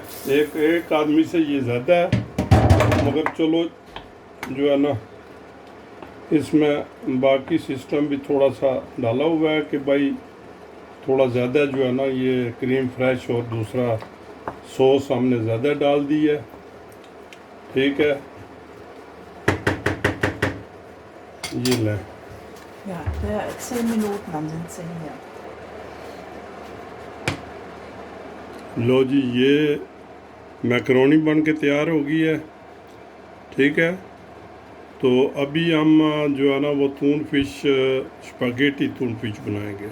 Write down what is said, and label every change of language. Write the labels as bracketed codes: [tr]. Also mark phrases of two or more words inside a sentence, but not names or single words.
[hi] एक आदमी से ये ज़्यादा है, मगर चलो जो है ना, इसमें बाकी सिस्टम भी थोड़ा सा डाला हुआ है कि भाई थोड़ा ज़्यादा जो है ना, ये क्रीम फ्रेश और दूसरा सॉस हमने ज़्यादा डाल दी है, ठीक है। ये लें। [de] Ja, 10 Minuten, dann sind sie hier. [hi] लो जी, ये मैकरोनी बन के तैयार हो गई है, ठीक है। तो अभी हम जो है ना, वो तून फिश स्पैगेटी तून फिश बनाएंगे।